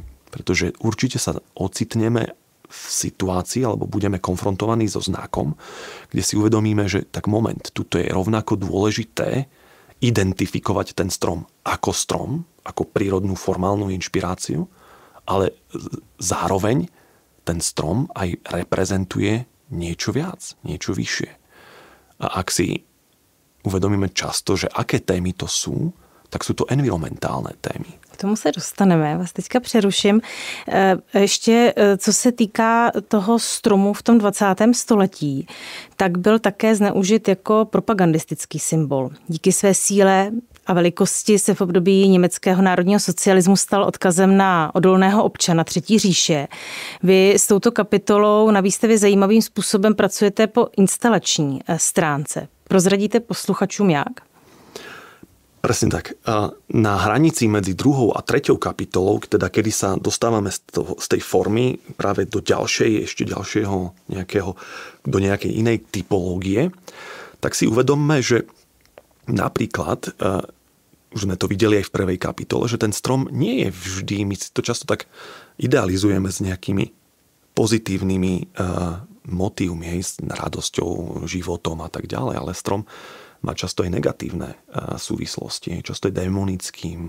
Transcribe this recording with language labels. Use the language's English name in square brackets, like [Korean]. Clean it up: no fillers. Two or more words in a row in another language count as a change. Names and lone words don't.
[Slovak] Pretože určite sa ocitneme v situácii, alebo budeme konfrontovaní so znakom, kde si uvedomíme, že tak moment, tuto je rovnako dôležité identifikovať ten strom, ako prírodnú formálnu inšpiráciu, ale zároveň ten strom aj reprezentuje niečo viac, niečo vyššie. A ak si uvedomíme často, že aké témy to sú, tak sú to environmentálne témy. [Czech] K tomu se dostaneme, vás teďka přeruším. Ještě co se týká toho stromu v tom 20. století, tak byl také zneužit jako propagandistický symbol. Díky své síle a velikosti se v období německého národního socialismu stal odkazem na odolného občana Třetí říše. Vy s touto kapitolou na výstavě zajímavým způsobem pracujete po instalační stránce. Prozradíte posluchačům jak? [Slovak] Presne tak. Na hranici medzi druhou a treťou kapitolou, teda kedy sa dostávame z tej formy práve do do nejakej inej typológie, tak si uvedomme, že napríklad, už sme to videli aj v prvej kapitole, že ten strom nie je vždy, my si to často tak idealizujeme s nejakými pozitívnymi motívmi, s radosťou, životom a tak ďalej, ale strom má často aj negatívne súvislosti, často je démonickým.